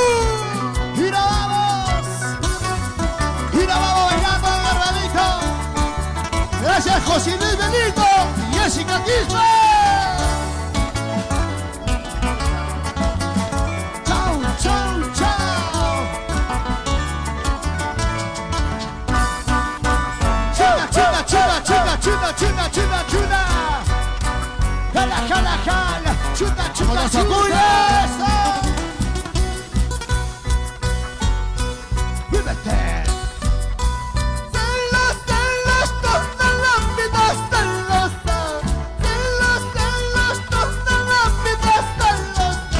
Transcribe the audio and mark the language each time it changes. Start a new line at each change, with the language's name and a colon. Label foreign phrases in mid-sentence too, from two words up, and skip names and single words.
Spanish: Y nos vamos. Y nos vamos bailando, hermanito. Gracias, José Luis Benito y Jessica Quispe. Chau, chau, chau. Chuna, chuna, chuna, chuna, chuna, chuna, chuna, chuna. Jala, jala, jala. Chuna, chuna, ¡Con los chuna. acules! Vívete. Celos, celos, toda la vida celosa. Celos, celos, toda la vida celosa.